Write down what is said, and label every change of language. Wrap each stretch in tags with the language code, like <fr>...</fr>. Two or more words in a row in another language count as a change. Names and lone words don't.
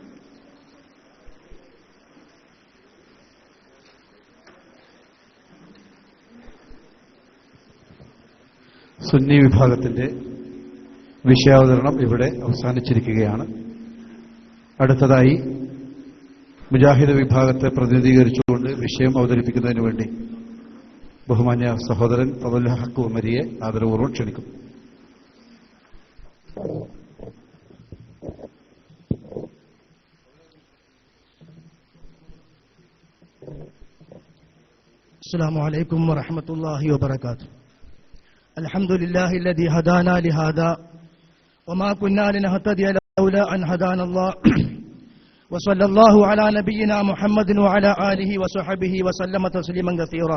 <ml>സുന്നി വിഭാഗത്തിന്റെ വിഷയാവതരണം ഇവിടെ അവസാനിച്ചിരിക്കുകയാണ്. അടുത്തതായി മുജാഹിദ് വിഭാഗത്തെ പ്രതിനിധീകരിച്ചുകൊണ്ട് വിഷയം അവതരിപ്പിക്കുന്നതിന് വേണ്ടി ബഹുമാന്യ സഹോദരൻ ഫദലുൽ ഹഖ് ഉമരിയെ ആദരപൂർവ്വം ക്ഷണിക്കും.</ml> <ar>السلام عليكم ورحمة الله وبركاته. الحمد لله الذي هدانا لهذا وما كنا لنهتدي لولا أن هدانا الله وصلى الله على نبينا محمد وعلى آله وصحبه وسلم تسليما كثيرا.</ar>